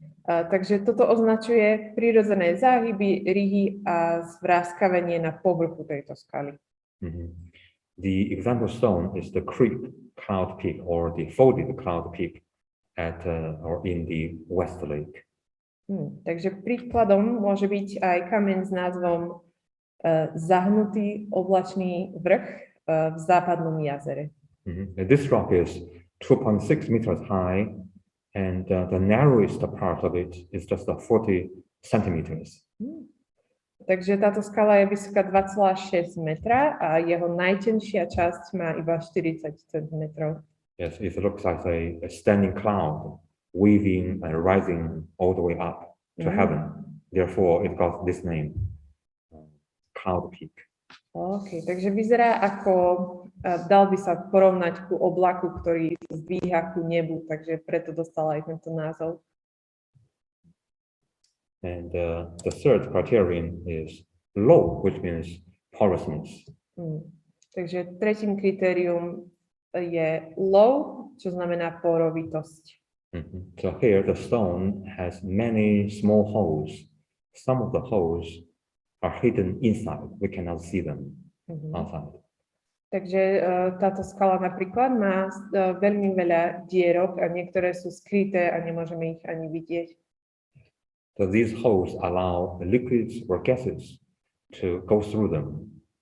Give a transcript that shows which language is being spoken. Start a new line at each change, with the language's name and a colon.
Slovak: Takže toto označuje prirodzené záhyby, ryhy a zvráskavenie na povrchu tejto skaly.
English: The example stone is the creep cloud peak or the folded cloud peak at or in the West Lake.
Slovak: Takže príkladom môže byť aj kameň s názvom zahnutý oblačný vrch v západnom jazere.
English: This rock is 2.6 meters high and the narrowest part of it is just 40 centimeters.
Slovak: Takže táto skala je vysoká 2,6 metra a jeho najtenšia časť má iba 40 cm.
English: Yes, it looks like a standing cloud weaving and rising all the way up to heaven. Therefore, it got this name, cloud peak.
Slovak: OK, takže vyzerá ako, dal by sa porovnať ku oblaku, ktorý zdvíha ku nebu, takže preto dostala aj tento názov.
English: And the third criterion is low, which means porousness.
Slovak: Takže tretím kritérium je low, čo znamená porovitosť.
English: So here the stone has many small holes. Some of the holes are hidden inside. We cannot see them outside.
Slovak: Takže táto skala napríklad má veľmi veľa dierok a niektoré sú skryté a nemôžeme ich ani vidieť.
English: So these holes allow liquids or gases to go through them.